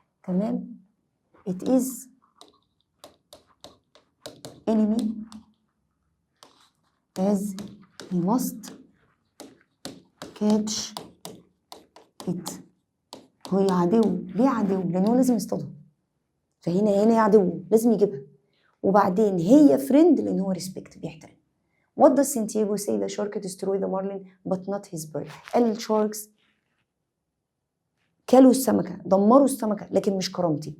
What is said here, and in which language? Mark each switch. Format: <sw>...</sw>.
<ar>تمام؟</ar> <en>it is enemy as he must catch it.</en> <ar>هو عدو. ليه عدو؟ لأنه هو لازم يصطادها، فهنا عدو لازم يجيبها. وبعدين هي فريند لأن هو ريسبكت، بيحترم.</ar> <en>What does Santiago say the shark destroy the marlin but not his bird؟</en> <ar>قال الشاركس كلوا السمكة، دمروا السمكة، لكن مش كرامتي.</ar>